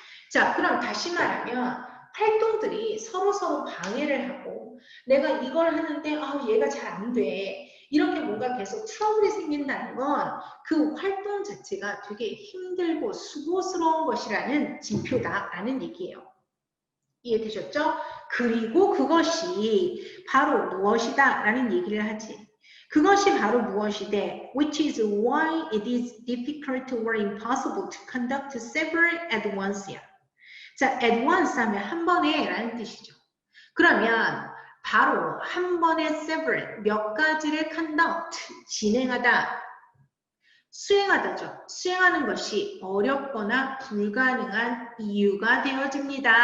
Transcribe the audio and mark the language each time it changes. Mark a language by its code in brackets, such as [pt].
[ko] 자, 그럼 다시 말하면 활동들이 서로 방해를 하고 내가 이걸 하는데 얘가 잘 안 돼. 이렇게 뭔가 계속 트러블이 생긴다는 건 그 활동 자체가 되게 힘들고 수고스러운 것이라는 징표다라는 얘기예요. 이해되셨죠? 그리고 그것이 바로 무엇이다 라는 얘기를 하지. 그것이 바로 무엇이되 [en] which is why it is difficult or impossible to conduct several at once야. [ko] 자, at once 하면 한 번에 라는 뜻이죠. 그러면 바로 한 번에 several, 몇 가지를 conduct, 진행하다, 수행하다죠. 수행하는 것이 어렵거나 불가능한 이유가 되어집니다.